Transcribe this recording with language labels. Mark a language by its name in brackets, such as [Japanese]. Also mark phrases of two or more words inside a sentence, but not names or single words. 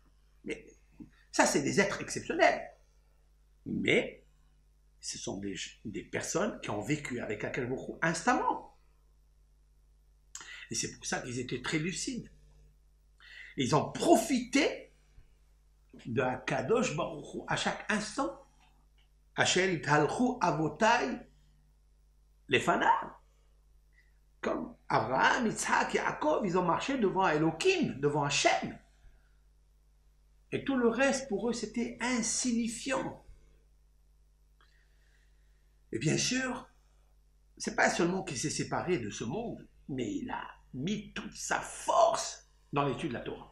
[French] Mais ça, c'est des êtres exceptionnels. Mais ce sont des personnes qui ont vécu avec [Hebrew] הקדוש ברוך הוא [French] instamment. Et c'est pour ça qu'ils étaient très lucides. Ils ont profité de [Hebrew] הקדוש ברוך הוא [French] à chaque instant. [Hebrew] אשר התהלכו אבותי לפניו. [French] Comme Abraham, Yitzhak, Yaakov, ils ont marché devant Elohim, devant Hachem. Et tout le reste, pour eux, c'était insignifiant. Et bien sûr, c'est pas seulement qu'il s'est séparé de ce monde, mais il a mis toute sa force dans l'étude de la Torah.